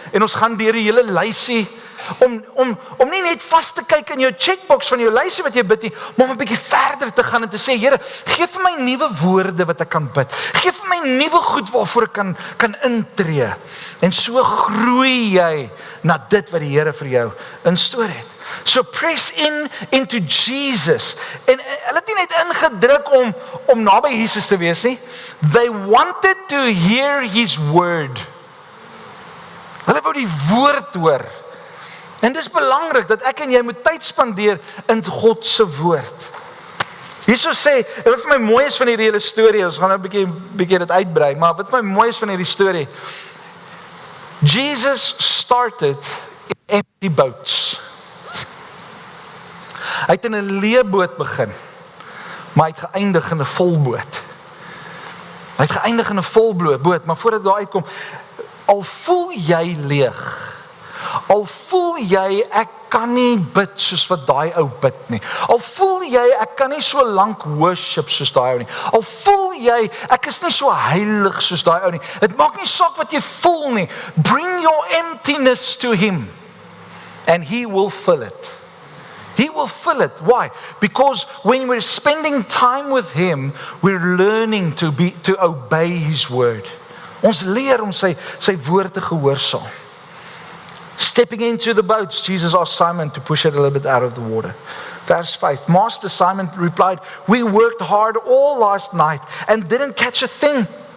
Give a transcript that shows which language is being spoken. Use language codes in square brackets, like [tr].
[af] En ons gaan deur die hele lysie om nie net vas te kyk in jou checkbox van jou lysie wat jy bid nie, maar om 'n bietjie verder te gaan en te sê, Here, gee vir my nuwe woorde wat ek kan bid. Gee vir my nuwe goed waarvoor ek kan intree. En so groei jy na dit wat die Here vir jou instoor het. [en] So press into Jesus. [af] En hulle het nie net ingedruk om naby Jesus te wees nie. [en] They wanted to hear his word. [af] Hulle wou die woord hoor. En dis belangrik dat ek en jy moet tyd spandeer in God se woord. Hierso sê, wat vir my mooi is van hierdie hele storie, ons gaan nou 'n bietjie dit uitbrei, maar wat vir my mooi is van hierdie storie, [en] Jesus started in empty boats. [af] Hy het in 'n leë boot begin, maar hy het geëindig in 'n vol boot. Hy het geëindig in 'n vol boot, maar voordat daar uitkom, al voel jy leeg, al voel jy ek kan nie bid soos wat daai ou bid nie. Al voel jy ek kan nie so lank worship soos daai ou nie. Al voel jy ek is nie so heilig soos daai ou nie. Dit maak nie saak wat jy voel nie. [en] Bring your emptiness to him and he will fill it. He will fill it. Why? Because when we're spending time with Him, we're learning to obey His word. [af] Ons leer om sy woord te gehoorsaam. [en] Stepping into the boats, Jesus asked Simon to push it a little bit out of the water. Verse 5, Master, Simon replied, we worked hard all last night and didn't catch a thing.